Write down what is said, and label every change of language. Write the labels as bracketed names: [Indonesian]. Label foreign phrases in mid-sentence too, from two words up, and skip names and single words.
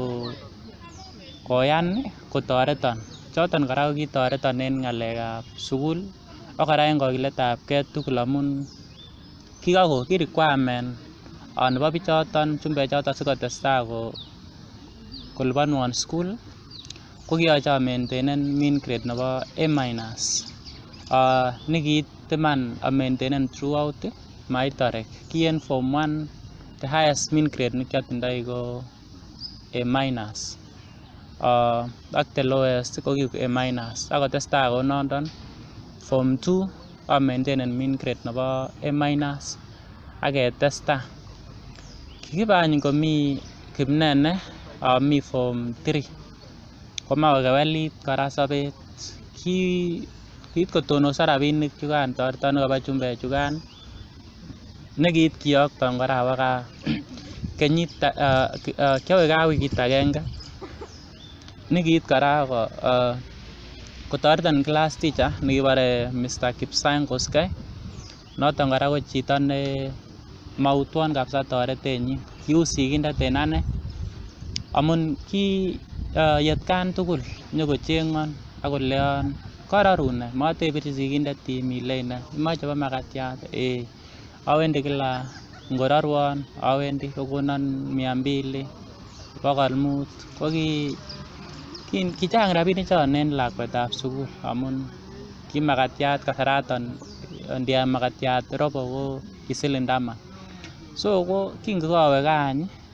[Kalenjin] koyan kotoreton choton kora ko kitoreton en ng'alekab sukul ak kora en kokiletabgei tugul amun ki requirement nebo bichoton chumbek choton sikotestai kolipanwon school ko kiyoche a maintainen [English] mean grade [Kalenjin] nebo A-. Nekiit iman a maintainen throughout maitorek ki en form 1 [English] the highest mean grade [Kalenjin] nekiotindoi ko A-. Ak [English] the lowest [Kalenjin] ko ki A-, akotestai kou nondon form 2 a maintainen [English] mean grade [Kalenjin] nebo A- ak ketestai. Kikibe any komi Kipnene mi form 3 komoe kokewelit kora sobet kiit kotonoso rapinik chukan toreton nekobo chumbek chukan nekiit kiyokton kora awo gaa kenyit kiowe gaa wikit agenge nekiit kora kotoreton [English] class teacher [Kalenjin] nekibore Mr. Kipsang Koskei noton kora ko chito ne mautwon kabisa toretenyin kiu sigindet en ane amun ki atkan tugul nyokocheng'on akoleon kororun nee matebirchi sigindet ile nee imoche bo makatiat awendi kila ngororwon awendi kokonon 200 500 ko kichang rapinik chon en lakwetab sukul amun ki makatiat kasaraton ndiam makatiat robo ko ki siling 10 so ko kingokawe gaa any